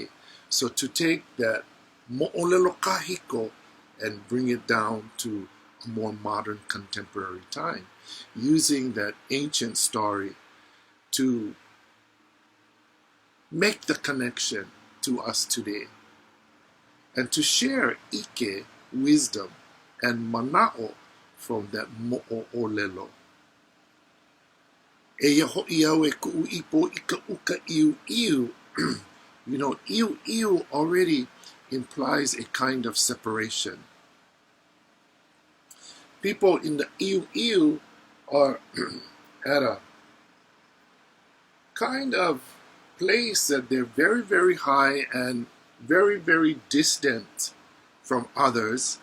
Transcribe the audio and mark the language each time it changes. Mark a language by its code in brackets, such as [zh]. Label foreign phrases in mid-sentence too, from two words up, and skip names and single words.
[en] So to take that [haw] mo'olelo kahiko [en] and bring it down to a more modern contemporary time, using that ancient story to make the connection to us today, and to share ʻIKE, wisdom, and MANAʻO from that mo'olelo. [haw] Eia hoʻia au e kuʻuipo I ka uka iu iu. [en] You know, [haw] iu iu [en] already implies a kind of separation. People in the [haw] iu iu [en] are at a kind of place that they're very, very high and very, very distant from others.